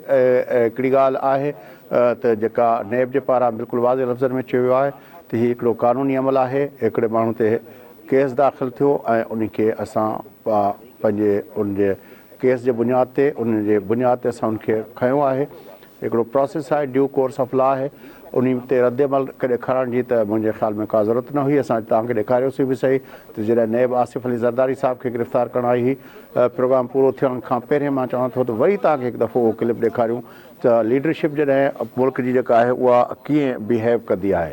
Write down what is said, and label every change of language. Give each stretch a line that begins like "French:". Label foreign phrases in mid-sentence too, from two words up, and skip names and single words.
Sindhi: हिकिड़ी ॻाल्हि आहे त जेका नैब जे पारां बिल्कुलु वाज़े लफ़्ज़नि में चयो वियो आहे त हीउ हिकिड़ो क़ानूनी अमल आहे। हिकिड़े माण्हू ते केस दाख़िल थियो ऐं उनखे असां पंहिंजे उनजे केस जे बुनियाद ते असां उनखे खयो आहे। हिकिड़ो प्रोसेस आहे,
English: due course of law आहे।
Sindhi: उन ते रद्द अमल ॾेखारण जी त मुंहिंजे ख़्याल में का ज़रूरत न हुई। असां तव्हांखे ॾेखारियोसीं बि सही त जॾहिं नैब आसिफ अली ज़रदारी साहब खे गिरफ़्तार करण आई हुई, प्रोग्राम पूरो थियण खां पहिरियों मां चवां थो त वरी तव्हांखे हिकु दफ़ो उहो क्लिप ॾेखारियूं त लीडरशिप जॾहिं मुल्क जी जेका आहे उहा कीअं बिहेव कंदी आहे।